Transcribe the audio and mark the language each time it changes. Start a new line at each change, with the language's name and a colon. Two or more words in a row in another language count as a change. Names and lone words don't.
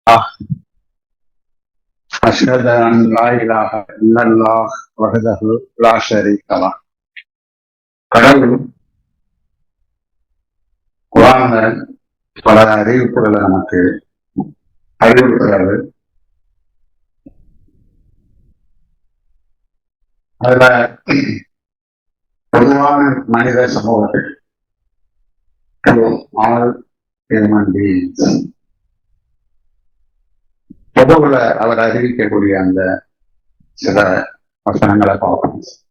Arabic: أشهد أن لا إله إلا الله وحده لا شريك له.
Tamil: கடவுள் குர்ஆன்ல பல அறிவிப்புகளை நமக்கு அறிவிக்கிறாரு. அதுல பொதுவான மனித சமூகத்தில்
English: all human beings
Tamil: பொதுவுல அவர் அறிவிக்கக்கூடிய அந்த சில வசனங்களை பார்க்கணும்.